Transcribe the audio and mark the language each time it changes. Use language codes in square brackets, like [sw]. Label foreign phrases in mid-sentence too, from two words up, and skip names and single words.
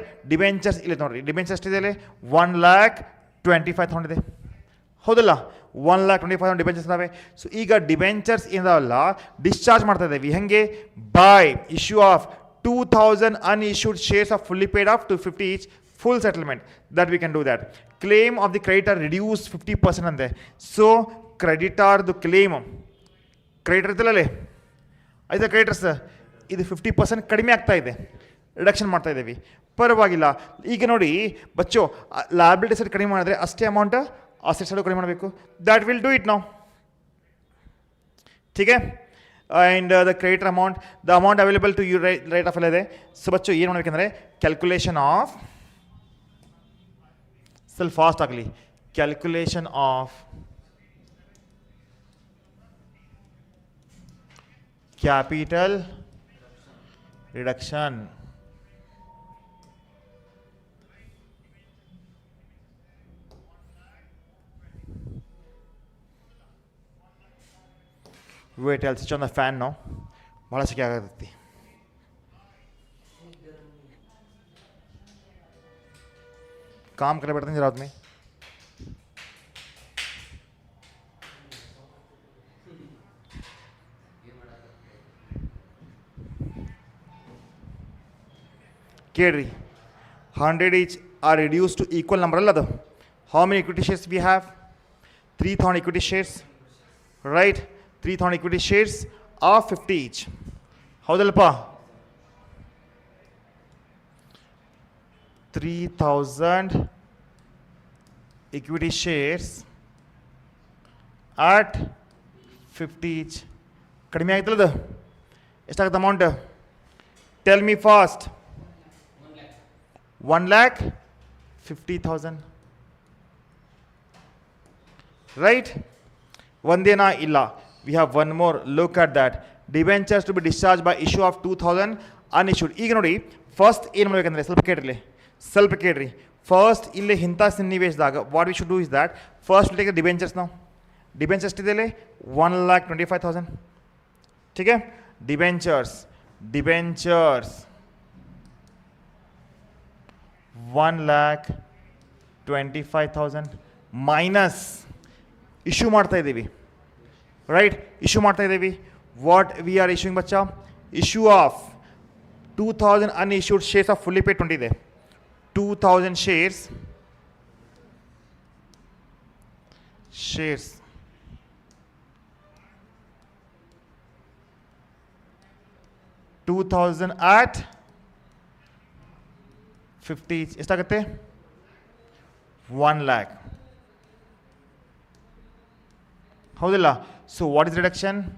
[kn] ಡಿಬೆಂಚರ್ಸ್ ಇಲ್ಲಿ ನೋಡ್ರಿ, ಡಿಬೆಂಚರ್ಸ್ ಎಷ್ಟಿದೆ ಇಲ್ಲಿ? 1,25,000 ಇದೆ, ಹೌದಲ್ಲ? 1,25,000 ಡಿಬೆಂಚರ್ಸ್ ಇದಾವೆ. ಸೊ ಈಗ ಡಿಬೆಂಚರ್ಸ್ ಏನಿದಾವಲ್ಲ ಡಿಸ್ಚಾರ್ಜ್ ಮಾಡ್ತಾ ಇದ್ದೀವಿ. ಹೆಂಗೆ? [en] By issue of 2,000 unissued shares of fully paid of 250 each, full settlement. That we can do that. Claim of the creditor reduce 50% ಅಂತೆ. [kn] ಸೊ ಕ್ರೆಡಿಟಾರ್ದು ಕ್ಲೇಮ್, ಕ್ರೆಡಿಟರ್ ಇದ್ದಲ್ಲೇ ಆಯ್ತಾ, ಕ್ರೆಡಿಟರ್ಸ್ ಇದು 50% ಕಡಿಮೆ ಆಗ್ತಾ ಇದೆ, ರಿಡಕ್ಷನ್ ಮಾಡ್ತಾ ಇದ್ದೀವಿ. ಪರವಾಗಿಲ್ಲ. ಈಗ ನೋಡಿ ಬಚ್ಚೋ, [en] liability side [kn] ಕಡಿಮೆ ಮಾಡಿದ್ರೆ ಅಷ್ಟೇ [en] amount asset side [kn] ಕಡಿಮೆ ಮಾಡಬೇಕು. [en] That will do it ನಾವು. [hi] ठीक है. [en] And the creditor amount, the amount available to you write off [kn] ಎಲ್ಲ ಇದೆ. ಸೊ ಬಚ್ಚು ಏನು ಮಾಡಬೇಕಂದ್ರೆ [en] calculation of, [kn] ಸ್ವಲ್ಪ ಫಾಸ್ಟ್ ಆಗಲಿ, [en] calculation of capital reduction. Wait, I'll switch on the fan now. [kn] ಭಾಳ ಸೆಕೆ ಆಗತ್ತೈತಿ. [hi] काम करे बैठते हैं रात में. [en] ಕೇಳ್ರಿ, 100 each are reduced to equal number [kn] ಅಲ್ಲ ಅದು. [en] How many equity shares we have? 3,000 equity shares, right? 3,000 equity shares of 50 each. ಹೌದಲ್ಲಪ್ಪ? 3,000 equity shares at 50 each. [kn] ಕಡಿಮೆ ಆಯ್ತಲ್ಲ ಅದು? ಎಷ್ಟಾಗುತ್ತೆ ಅಮೌಂಟ್? [en] Tell me fast. 1,50,000. [kn] Right? ಒಂದೇನ ಇಲ್ಲ. [en] We have one more. Look at that. Debentures to be discharged by issue of 2,000 unissued. [kn] ಈಗ ನೋಡಿ ಫಸ್ಟ್ ಏನು ಮಾಡಬೇಕಂದ್ರೆ ಸ್ವಲ್ಪ ಕೇಳ್ರಿ ಫಸ್ಟ್ ಇಲ್ಲಿ ಇಂಥ ಸನ್ನಿವೇಶದಾಗ [en] What we should do is that first take debentures [kn] ನಾವು ಡಿಬೆಂಚರ್ಸ್ ಎಷ್ಟಿದೆ 1,25,000 [hi] ठीक है [kn] डिबेंचर्स [en] 1,25,000 minus issue [kn] ಮಾಡ್ತಾ ಇದೀವಿ [en] right issue [kn] ಮಾಡ್ತಾ ಇದೀವಿ [en] what we are issuing बच्चा issue of 2,000 unissued shares of fully paid 20 ಇದೆ 2,000 shares 2,000 at 50 ಎಷ್ಟಾಗುತ್ತೆ 1 lakh ಹೌದಿಲ್ಲ so what is reduction